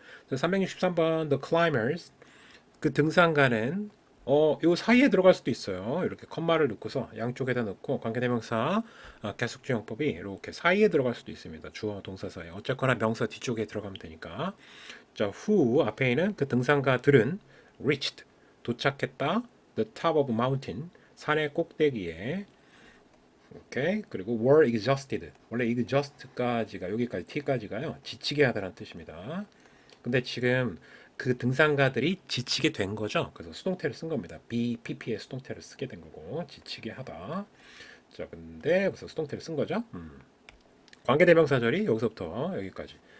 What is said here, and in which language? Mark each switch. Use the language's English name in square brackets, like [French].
[Korean] 363번 [English] The climbers [Korean] 그 등산가는 요 사이에 들어갈 수도 있어요. 이렇게 컴마를 넣고서 양쪽에다 넣고 관계대명사 계속주형법이 이렇게 사이에 들어갈 수도 있습니다. 주어 동사 사이. 어쨌거나 명사 뒤쪽에 들어가면 되니까. 자, who 앞에 있는 그 등산가들은 [English] reached [Korean] 도착했다. [English] The top of mountain [Korean] 산의 꼭대기에. 오케이. 그리고 [English] were exhausted. [Korean] 원래 exhaust까지가 여기까지 t까지가요. 지치게 하다라는 뜻입니다. 근데 지금 그 등산가들이 지치게 된 거죠. 그래서 수동태를 쓴 겁니다. BPP의 수동태를 쓰게 된 거고 지치게 하다. 자, 근데 그래서 수동태를 쓴 거죠. 관계대명사절이 여기서부터 여기까지.